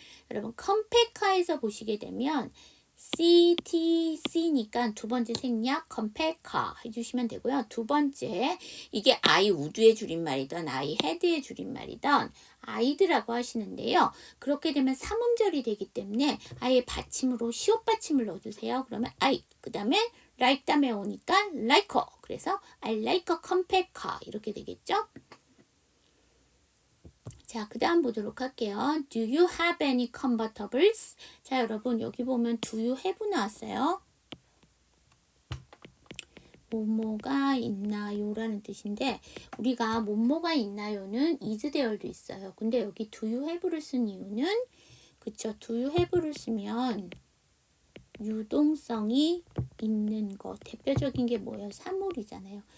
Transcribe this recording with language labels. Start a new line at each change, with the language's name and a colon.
Korean: 여러분, compact car에서 보시게 되면 CTC니까 두 번째 생략 compact car 해주시면 되고요. 두 번째, 이게 I would의 줄임말이던 I had의 줄임말이던 I'd라고 하시는데요. 그렇게 되면 삼음절이 되기 때문에 I의 받침으로 시옷 받침을 넣어주세요. 그러면 I, 그 다음에 like 다음에 오니까 like a. 그래서
English: I like a compact car
Korean: 이렇게 되겠죠. 자, 그 다음 보도록 할게요.
English: Do you have any convertibles?
Korean: 자, 여러분 여기 보면 do you have 나왔어요. 뭐뭐가 있나요? 라는 뜻인데 우리가 뭐뭐가 있나요는 is there도 있어요. 근데 여기 do you have를 쓴 이유는 그쵸? do you have를 쓰면 유동성이 있는 거 대표적인 게 뭐예요? 사물이잖아요.